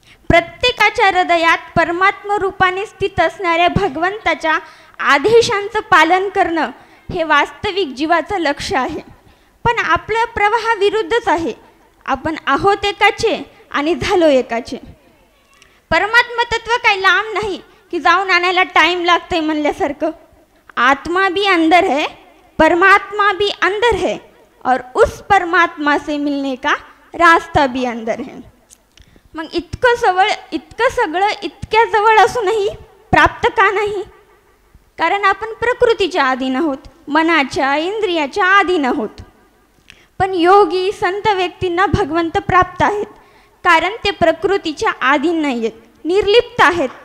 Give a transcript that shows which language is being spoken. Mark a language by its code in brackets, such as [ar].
[mr] प्रत्येकाच्या हृदयात परमात्म रूपाने स्थित असणाऱ्या भगवंताच्या आदेशांचं पालन करणं हे वास्तविक जीवाचं लक्ष्य आहे. पण आपलं प्रवाहाविरुद्धच आहे. आपण आहोत एकाचे आणि झालो एकाचे. परमात्मा तत्व काही लांब नाही की जाऊन आणायला टाइम लागतंय म्हणल्यासारखं. [hi] आत्मा भी अंदर है, परमात्मा भी अंदर है और उस परमात्मा से मिलने का रास्ता भी अंदर है. [mr] मग इतकं सगळं इतक्या जवळ असूनही प्राप्त का नाही? कारण आपण प्रकृतीच्या अधीन आहोत, मनाच्या इंद्रियाच्या अधीन आहोत. पण योगी संत व्यक्तींना भगवंत प्राप्त आहेत कारण ते प्रकृतीच्या अधीन नाही आहेत, निर्लिप्त आहेत.